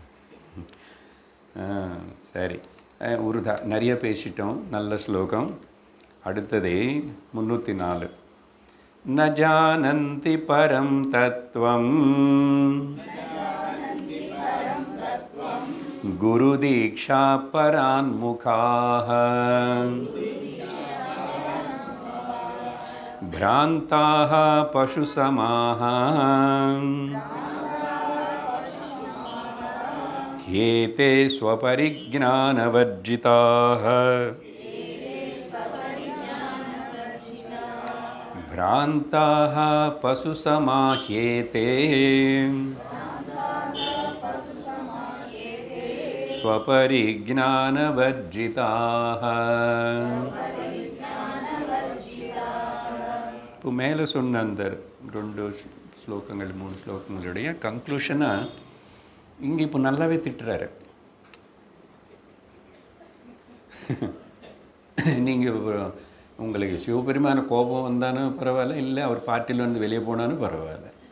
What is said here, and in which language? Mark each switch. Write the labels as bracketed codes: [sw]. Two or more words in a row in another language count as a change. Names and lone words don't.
[ta] சரி, நிறைய பேசிட்டோம். நல்ல ஸ்லோகம். [sa] அடுத்தது 304. न जानन्ति परं तत्त्वं गुरु दीक्षा पराङ्मुखाः भ्रान्ताः पशुसमाः ह्येते स्वपरिज्ञानवर्जिताः भ्रान्ताः पशुसमाह्येते स्वपरिज्ञानवर्जिताः. [ta] இப்போ மேலே சொன்ன அந்த 2 ஸ்லோகங்கள் 3 ஸ்லோகங்களுடைய கன்க்ளூஷனாக இங்கே இப்போ நல்லாவே திட்டுறாரு. நீங்கள் உங்களுக்கு சிவபெருமான கோபம் வந்தாலும் பரவாயில்ல, இல்லை அவர் பார்ட்டியில் வந்து வெளியே போனாலும் பரவாயில்ல.